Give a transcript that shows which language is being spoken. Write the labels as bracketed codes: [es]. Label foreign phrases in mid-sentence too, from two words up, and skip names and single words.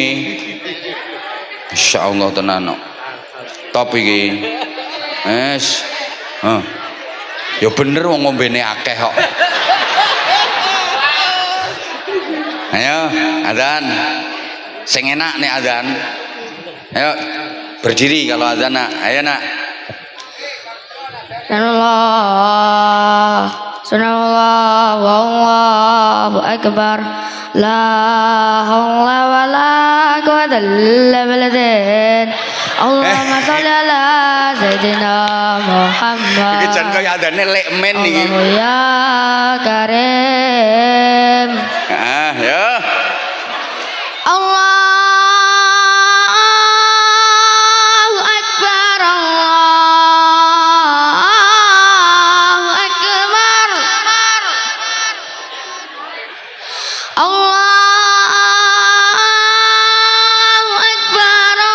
[jv] Insyaallah tenan kok. Top iki. Wes. Ya bener wong ngombene akeh kok. Ayo, adzan. Sing enak nek adzan. [id] Ayo berdiri kalau adzan nak. [jv] Ayo nak. [ar] سبحان الله والله أكبر. لا حول ولا قوة إلا بالله. اللهم صل على سيدنا محمد. [jv] Iki jan kaya adzane lekmen iki. [ar] الله يا كريم. [jv] Ya. [ar] الله أكبر. الله أكبر. الله أكبر.